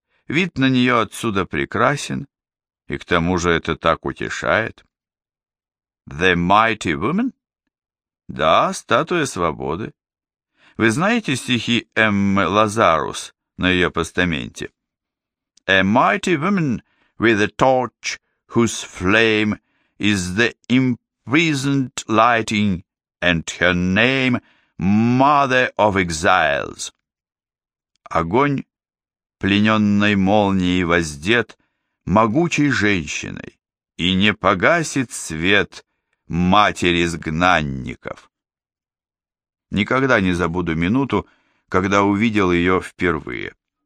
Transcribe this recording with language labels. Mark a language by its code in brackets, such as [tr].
[ru] Вид на нее отсюда прекрасен, и к тому же это так утешает. [en] The mighty woman? [ru] Да, статуя свободы. Вы знаете стихи Эммы Лазарус на ее постаменте? [en] A mighty woman with a torch, whose flame is the imprisoned lighting, and her name Mother of Exiles. [ru] Огонь, плененной молнией воздет, могучей женщиной, и не погасит свет матери изгнанников. Никогда не забуду минуту, когда увидел ее впервые.